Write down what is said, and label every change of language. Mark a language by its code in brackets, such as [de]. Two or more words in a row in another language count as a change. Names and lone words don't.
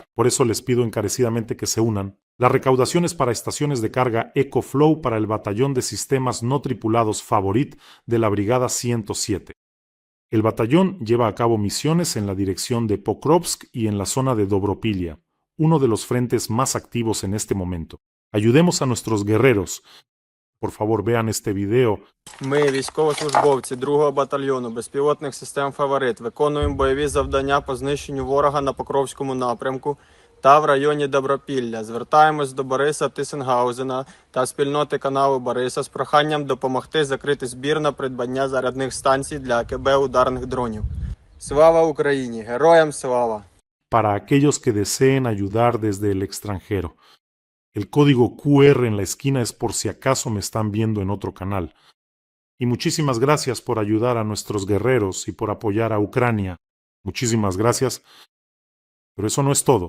[es] Por eso les pido encarecidamente que se unan. La recaudación es para estaciones de carga EcoFlow para el batallón de sistemas no tripulados Favorit de la Brigada 107. El batallón lleva a cabo misiones en la dirección de Pokrovsk y en la zona de Dobropilya, uno de los frentes más activos en este momento. Ayudemos a nuestros guerreros. Por favor, vean este video. [uk] Ми, військовослужбовці 2-го батальйону безпілотних систем «Фаворит», виконуємо бойові завдання по знищенню ворога на Покровському напрямку та в районі Добропілля. Звертаємось до Бориса Тисенгаузена та спільноти каналу Бориса з проханням допомогти закрити збір на придбання зарядних станцій для АКБ ударних дронів. Слава Україні! Героям слава! [es] Para aquellos que deseen ayudar desde el extranjero. El código QR en la esquina es por si acaso me están viendo en otro canal. Y muchísimas gracias por ayudar a nuestros guerreros y por apoyar a Ucrania. Muchísimas gracias. Pero eso no es todo.